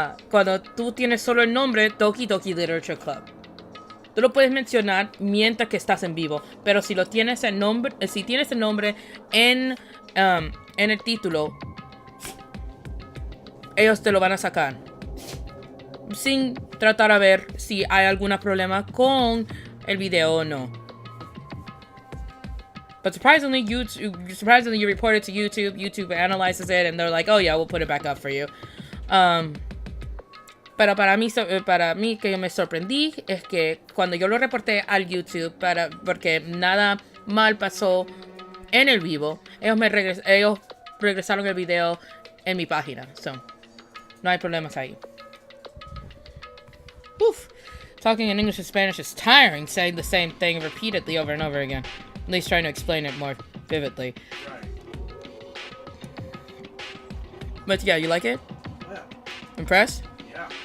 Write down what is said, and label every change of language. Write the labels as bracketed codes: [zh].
[es] Cuando tú tienes solo el nombre Doki Doki Literature Club, tú lo puedes mencionar mientras que estás en vivo, pero si tienes el nombre en el título, ellos te lo van a sacar sin tratar a ver si hay algún problema con el video o no. [en] But surprisingly, you report it to YouTube. YouTube analyzes it and they're like, oh yeah, we'll put it back up for you. [es] Pero para mí que yo me sorprendí es que cuando yo lo reporté al YouTube porque nada mal pasó en el vivo, ellos regresaron el video en mi página. So, no hay problemas ahí. Oof. [en] Talking in English and Spanish is tiring, saying the same thing repeatedly over and over again. At least trying to explain it more vividly. Right. But yeah, you like it? Yeah. Impressed? Yeah.